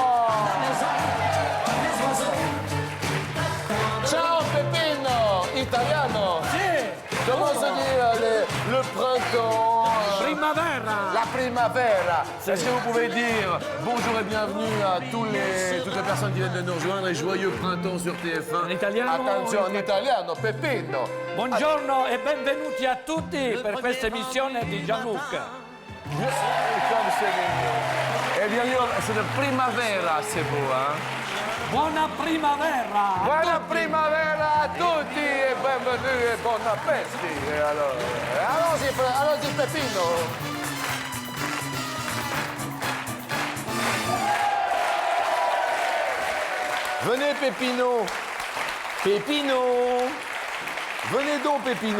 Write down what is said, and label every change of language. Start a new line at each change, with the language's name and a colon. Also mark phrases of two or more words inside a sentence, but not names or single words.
Italian: Ciao Pepino! Italiano!
French: Comment se dit le printemps?
Italian: Primavera. La primavera.
French: Est-ce que vous pouvez dire bonjour et bienvenue à toutes les personnes qui viennent de nous rejoindre et joyeux printemps sur TF1. En italiano? Attention, en italiano, Pepino.
Italian: Buongiorno e benvenuti a tutti per questa emissione di Gianluca.
French: Comme c'est mignon. Eh bien, c'est de primavera, c'est beau, hein?
Italian: Buona primavera. Buona primavera a tutti e benvenuti e buon appétit.
French: Et alors, allons-y, Pepino. Venez, Pépino. Pépino. Venez donc, Pépino.